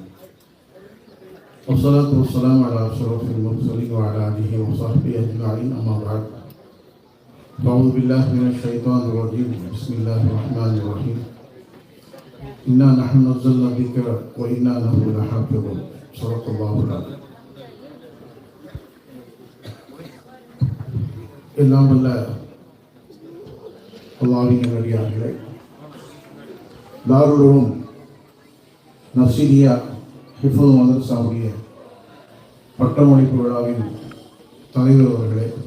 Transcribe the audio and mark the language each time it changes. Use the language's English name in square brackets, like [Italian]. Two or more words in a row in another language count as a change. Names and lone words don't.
[Arabic] والصلاة والسلام على أشرف المرسلين وعلى آله وصحبه أجمعين. أما بعد. أعوذ بالله من الشيطان الرجيم. بسم الله الرحمن الرحيم. إنا نحن نزلنا الذكر وإنا له لحافظون. صدق الله العظيم. [Tamil] எல்லாம் வல்ல அல்லாஹ்வின் நல்லடியார்களே, தாருல் உலூம் நஃப்ஸியா ஹிஃபுல் மதரசாவுடைய பட்டமளிப்பு விழாவின் தலைவர் அவர்களே,